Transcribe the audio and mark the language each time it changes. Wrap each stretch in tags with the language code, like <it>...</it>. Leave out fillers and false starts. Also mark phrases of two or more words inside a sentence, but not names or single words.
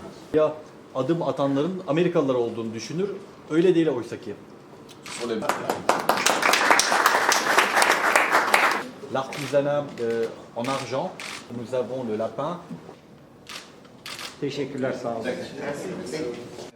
<tr>Ya adım atanların Amerikalılar olduğunu düşünür. Öyle değil oysa ki.</tr> <fr>sur les L'artisanat en argent, nous avons le lapin.</fr> <tr>Teşekkürler, sağ olun.</tr>